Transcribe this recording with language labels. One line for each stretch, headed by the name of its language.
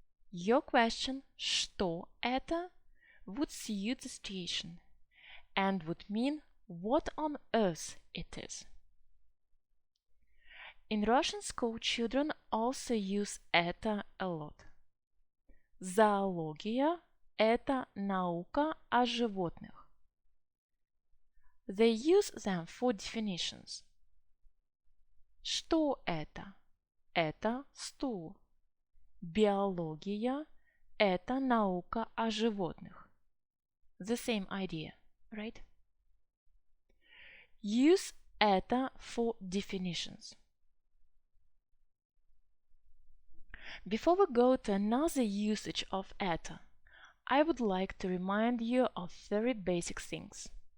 English: Your question,
Russian: что это,
English: would suit the situation and would mean what on earth it is. In Russian school, children also use это a lot.
Russian: Зоология – это наука о животных.
English: They use them for definitions.
Russian: Что это? Это стул. Биология – это наука о животных.
English: The same idea, right? Use это for definitions. Before we go to another usage of это, I would like to remind you of very basic things.